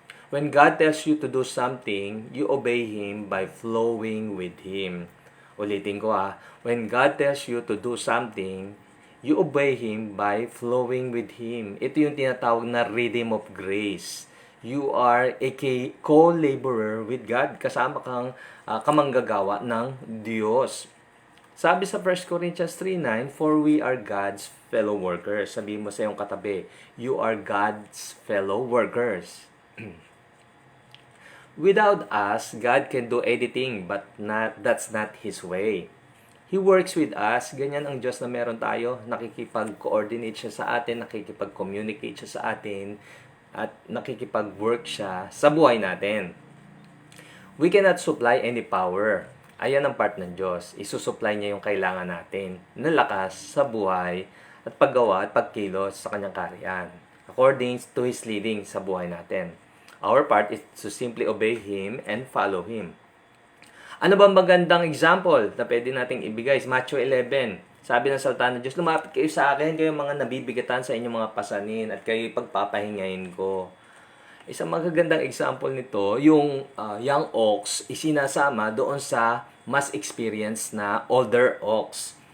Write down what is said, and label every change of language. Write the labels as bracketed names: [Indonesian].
[English] When God tells you to do something, you obey Him by flowing with Him. [Filipino] Ulitin ko [English] when God tells you to do something, you obey Him by flowing with Him. [Filipino] Ito yung tinatawag na [English] rhythm of grace. You are a co-laborer with God. [Filipino] Kasama kang kamanggagawa ng Diyos. [English] Sabi sa 1 Corinthians 3:9, for we are God's fellow workers. [Filipino] Sabihin mo sa iyong katabi, [English] you are God's fellow workers. Without us, God can do anything, but that's not His way. He works with us. [Filipino] Ganyan ang Diyos na meron tayo. Nakikipag-coordinate siya sa atin, nakikipag-communicate siya sa atin, at nakikipag-work siya sa buhay natin. [English] We cannot supply any power. [Filipino] Ayan ang part ng Diyos. Isusupply niya yung kailangan natin na lakas sa buhay at paggawa at pagkilos sa kanyang kaharian [English] according to His leading [Filipino] sa buhay natin. [English] Our part is to simply obey Him and follow Him. [Filipino] Ano bang magandang example na pwede nating ibigay? Matthew 11. Sabi ng salita ng Diyos, lumapit kayo sa akin, kayo mga nabibigatan sa inyong mga pasanin at kayo pagpapahingayin ko. Isang magagandang example nito, yung young ox isinasama doon sa mas experienced na older ox.